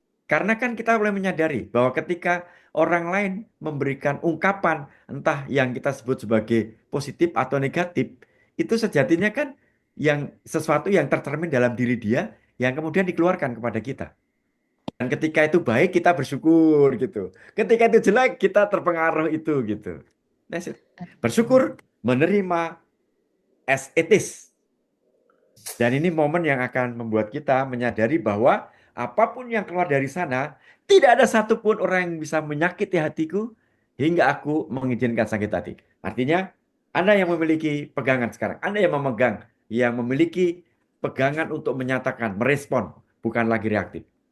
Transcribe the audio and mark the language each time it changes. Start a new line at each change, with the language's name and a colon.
Indonesian: Karena kan kita mulai menyadari bahwa ketika orang lain memberikan ungkapan entah yang kita sebut sebagai positif atau negatif, itu sejatinya kan yang sesuatu yang tercermin dalam diri dia yang kemudian dikeluarkan kepada kita. Dan ketika itu baik kita bersyukur gitu. Ketika itu jelek kita terpengaruh itu gitu.
English: That's it.
Indonesian: Bersyukur, menerima
English: as it is.
Indonesian: Dan ini momen yang akan membuat kita menyadari bahwa apapun yang keluar dari sana, tidak ada satupun orang yang bisa menyakiti hatiku hingga aku mengizinkan sakit hati. Artinya, Anda yang memiliki pegangan sekarang, Anda yang memegang, yang memiliki pegangan untuk menyatakan, merespon, bukan lagi reaktif.